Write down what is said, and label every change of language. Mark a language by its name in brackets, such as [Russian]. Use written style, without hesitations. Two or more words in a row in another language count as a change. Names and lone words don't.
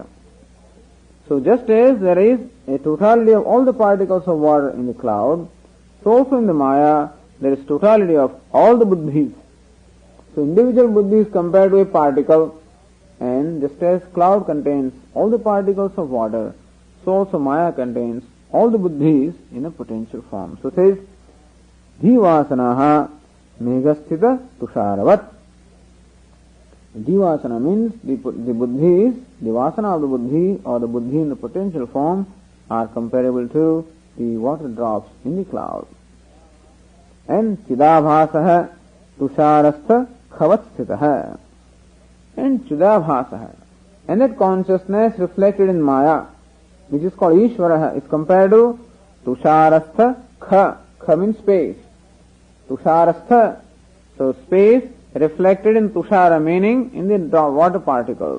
[English] So just as there is a totality of all the particles of water in the cloud, so also in the maya there is totality of all the buddhis. So individual buddhis compared to a particle, and just as cloud contains all the particles of water, so also maya contains all the buddhis in a potential form. So it says, [Sanskrit] Dhivasanaha meghasthita tusharavat. [English] Dhivasana means the buddhis, the vasana of the buddhi or the buddhi in the potential form are comparable to the water drops in the cloud. [Sanskrit] And chidabhasaha tusharastha khavatstitaha. [English] And chidabhasaha, and that consciousness reflected in maya, which is called Ishvaraha, is compared to [Sanskrit] tusharastha kha. [English] Kha means space. Tusharastha, so space reflected in tushara, meaning in the water particles.